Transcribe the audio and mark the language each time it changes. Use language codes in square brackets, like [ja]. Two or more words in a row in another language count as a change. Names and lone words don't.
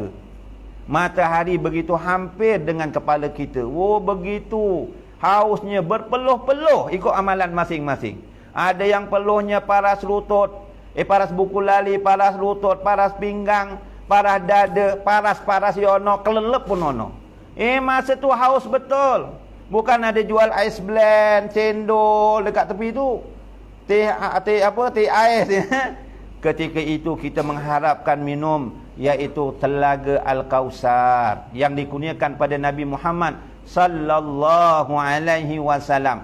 [ms] Matahari begitu hampir dengan kepala kita. Begitu hausnya, berpeluh-peluh ikut amalan masing-masing. Ada yang peluhnya paras lutut, paras buku lali, paras lutut, paras pinggang, paras dada, paras yono, [jv] kelelep pun ono. [ms] Masa tu haus betul. Bukan ada jual [en] ice blend, [ms] cendol dekat tepi tu. Teh ais. Ketika itu kita mengharapkan minum, iaitu telaga Al-Kausar yang dikurniakan pada Nabi Muhammad [ar] صلى الله عليه وسلم.